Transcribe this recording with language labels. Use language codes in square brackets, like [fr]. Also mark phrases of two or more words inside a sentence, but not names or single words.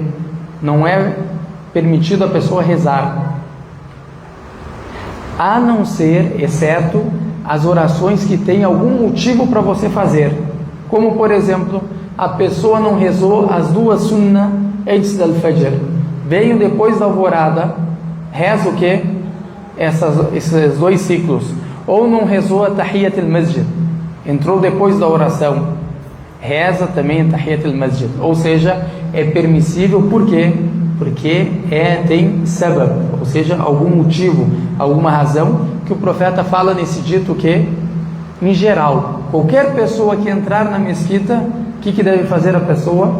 [pt] Não é permitido a pessoa rezar, a não ser, exceto as orações que tem algum motivo para você fazer, como por exemplo, a pessoa não rezou as 2 sunnah antes do Fajr, veio depois da alvorada, reza o que? Esses 2 ciclos, ou não rezou a [ar] تحية المسجد, [pt] entrou depois da oração, reza também a [ar] تحية المسجد, [pt] ou seja, é permissível. Por quê? Porque tem sabab, ou seja, algum motivo, alguma razão, que o profeta fala nesse dito que, em geral, qualquer pessoa que entrar na mesquita, o que deve fazer a pessoa?